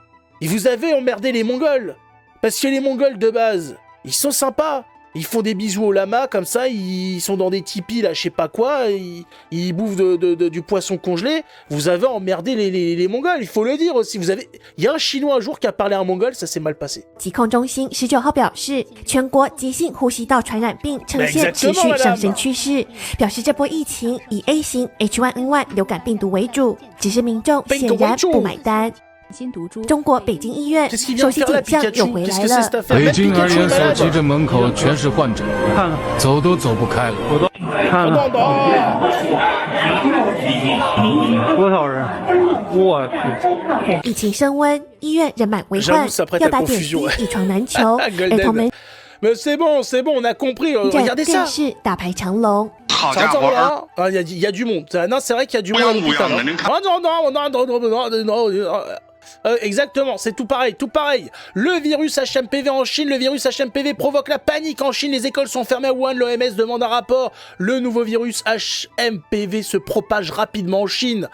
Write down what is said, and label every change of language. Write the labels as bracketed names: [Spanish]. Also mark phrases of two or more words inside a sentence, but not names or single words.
[French] Et vous avez emmerdé les Mongols. Parce que les Mongols, de base, ils sont sympas. Ils font des bisous aux lamas, comme ça, ils sont dans des tipis, là, je sais pas quoi, ils bouffent du poisson congelé. Vous avez emmerdé les Mongols, il faut le dire aussi. Il y a un Chinois un jour qui a parlé à un Mongol, ça s'est mal passé. [Chinese] 疾控中心19号表示，全国急性呼吸道传染病呈现持续上升趋势，表示这波疫情以 A 型 H1N1 流感病毒为主，只是民众显然不买单。中国北京医院首席景象又回来了。北京儿研所急诊门口全是患者，走都走不开了。多少人？我疫情升温，医院人满为患，要打点滴一床难求，儿童们。 [French] Mais c'est bon, on a compris. Regardez ça. [Chinese] 更是大排长龙。好家伙， [French] il y a du monde. Non, c'est vrai qu'il y a du monde à l'hôpital. Exactement, c'est tout pareil, tout pareil. Le virus HMPV en Chine, le virus HMPV provoque la panique en Chine, les écoles sont fermées à Wuhan, l'OMS demande un rapport. Le nouveau virus HMPV se propage rapidement en Chine.